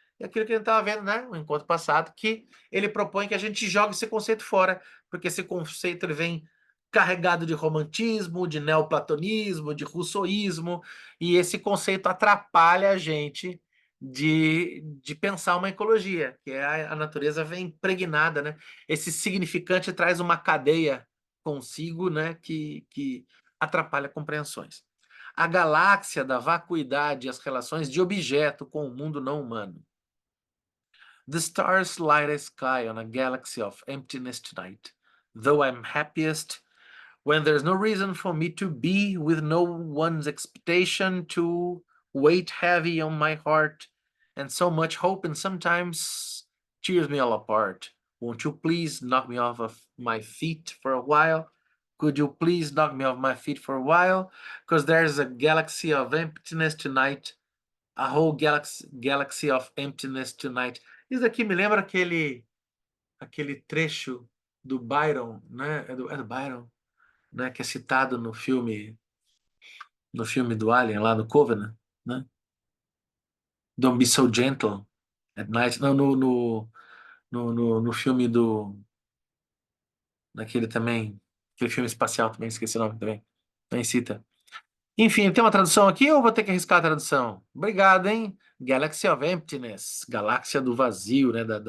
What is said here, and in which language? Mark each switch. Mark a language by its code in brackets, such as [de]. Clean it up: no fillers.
[pt] É aquilo que a gente estava vendo, né, no encontro passado, que ele propõe que a gente jogue esse conceito fora, porque esse conceito ele vem carregado de romantismo, de neoplatonismo, de russoísmo, e esse conceito atrapalha a gente de pensar uma ecologia, que é a natureza vem impregnada, né? Esse significante traz uma cadeia consigo, né, que atrapalha compreensões. A galáxia da vacuidade e as relações de objeto com o mundo não humano. [en] The stars light a sky on a galaxy of emptiness tonight, though I'm happiest when there's no reason for me to be, with no one's expectation to weight heavy on my heart, and so much hope and sometimes tears me all apart. Won't you please knock me off of my feet for a while? Could you please knock me off my feet for a while? Because there's a galaxy of emptiness tonight. A whole galaxy of emptiness tonight. [pt] Isso aqui me lembra aquele trecho do Byron, né? É do Byron, né, que é citado no filme do Alien, lá no Covenant, né? [en] Don't be so gentle at night. [pt] Não, no filme daquele também, aquele filme espacial também, esqueci o nome também, nem cita. Enfim, tem uma tradução aqui ou vou ter que arriscar a tradução? Obrigado, hein? [en] Galaxy of Emptiness, [pt] galáxia do vazio, né?